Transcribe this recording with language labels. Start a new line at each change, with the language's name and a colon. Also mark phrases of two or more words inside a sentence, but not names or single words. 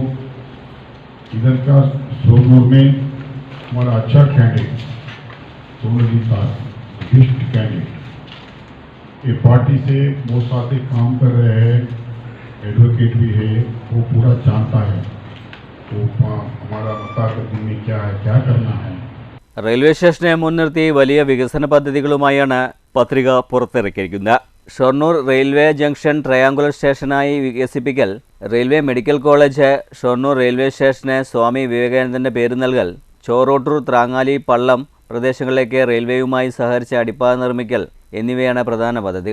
Hindi: वो इधर का सोनपुर में हमारा अच्छा कैंडिडेट सोनजी था, बेस्ट कैंडिडेट, ये पार्टी से वो साथ काम कर रहे हैं, एडवोकेट भी है, वो पूरा जानता है तो हमारा मतागत में क्या है, क्या करना है.
Malayalam: റെയിൽവേ സ്റ്റേഷനെ മുൻനിർത്തി വലിയ വികസന പദ്ധതികളുമായാണ് പത്രിക പുറത്തിറക്കിയിരിക്കുന്നത്. ഷൊർണൂർ റെയിൽവേ ജംഗ്ഷൻ ട്രയാങ്കുലർ സ്റ്റേഷനായി വികസിപ്പിക്കൽ, റെയിൽവേ മെഡിക്കൽ കോളേജ്, ഷൊർണൂർ റെയിൽവേ സ്റ്റേഷന് സ്വാമി വിവേകാനന്ദൻ്റെ പേര് നൽകൽ, ചോറോട്ടൂർ, ത്രാങ്ങാലി, പള്ളം പ്രദേശങ്ങളിലേക്ക് റെയിൽവേയുമായി സഹകരിച്ച് അടിപ്പാത നിർമ്മിക്കൽ എന്നിവയാണ് പ്രധാന പദ്ധതികൾ.